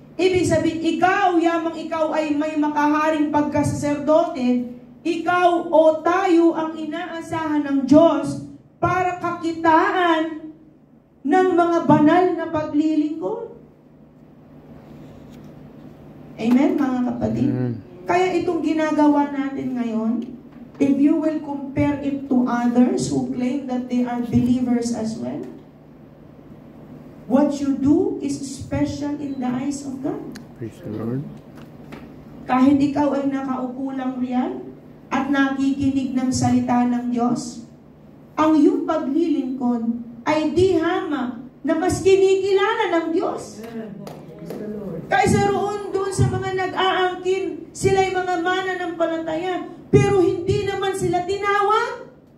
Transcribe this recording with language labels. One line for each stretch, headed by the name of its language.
Filipino: Ibig sabihin, ikaw, yamang ikaw ay may makaharing pagkasaserdote, ikaw o tayo ang inaasahan ng Diyos para kakitaan ng mga banal na paglilingkod. Amen, mga kapatid? Amen. Kaya itong ginagawa natin ngayon,
English: if you will compare it to others who claim that they are believers as well, what you do is special in the eyes of God. Praise the Lord.
Filipino: Kahit ikaw ay nakaupo lang riyan at nakikinig ng salita ng Diyos, ang iyong paglilingkod ay di hama na mas kinikilala ng Diyos. Kaysa roon doon sa mga nag-aangkin, sila'y mga mananampalataya, pero hindi naman sila tinawag.